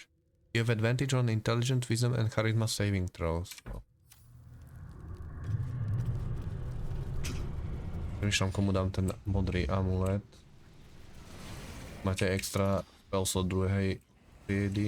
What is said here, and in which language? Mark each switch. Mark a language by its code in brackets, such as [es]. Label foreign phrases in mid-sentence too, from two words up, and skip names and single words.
[en] You have advantage on intelligence, wisdom and charisma saving throws. [sk] No. Premýšľam, komu dám ten modrý amulet. Máte [en] extra spell slot [sk] druhej triedy.